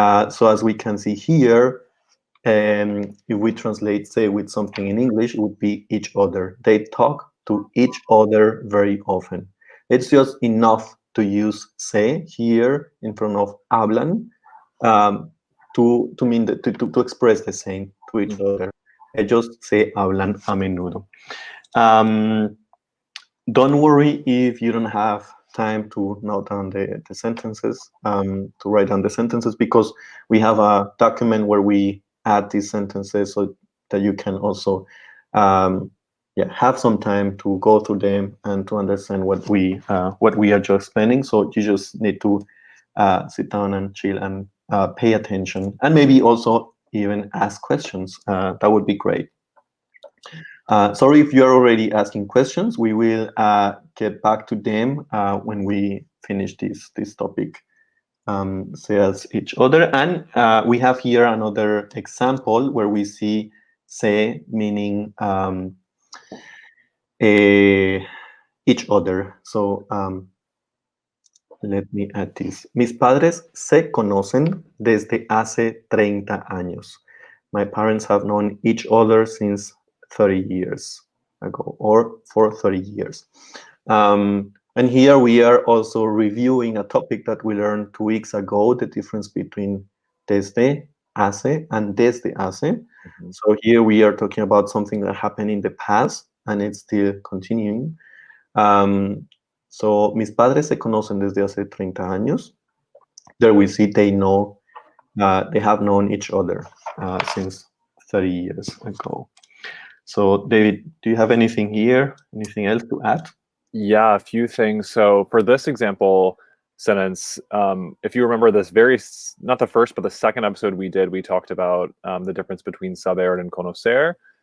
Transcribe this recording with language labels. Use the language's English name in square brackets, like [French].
[English] So as we can see here, if we translate say with something in English, it would be each other. They talk to each other very often. It's just enough to use se here in front of hablan to mean to express the same to each other. [Spanish] Ellos se hablan a menudo. [English] Don't worry if you don't have time to note down the sentences, to write down the sentences, because we have a document where we add these sentences so that you can also have some time to go through them and to understand what we are just planning. So you just need to sit down and chill and pay attention, and maybe also even ask questions. That would be great. Sorry if you're already asking questions. We will get back to them when we finish this topic. Say as each other. And we have here another example where we see se meaning each other. So let me add this. [Spanish] Mis padres se conocen desde hace 30 años. [English] My parents have known each other since 30 years ago, or for 30 years. And here we are also reviewing a topic that we learned 2 weeks ago, the difference between desde, hace, and desde hace. So here we are talking about something that happened in the past, and it's still continuing. [Spanish] So, mis padres se conocen desde hace 30 años. [English] There we see they know, they have known each other since 30 years ago. So, David, do you have anything here? Anything else to add? Yeah, a few things. So for this example sentence, if you remember this not the first, but the second episode we did, we talked about the difference between saber and conocer.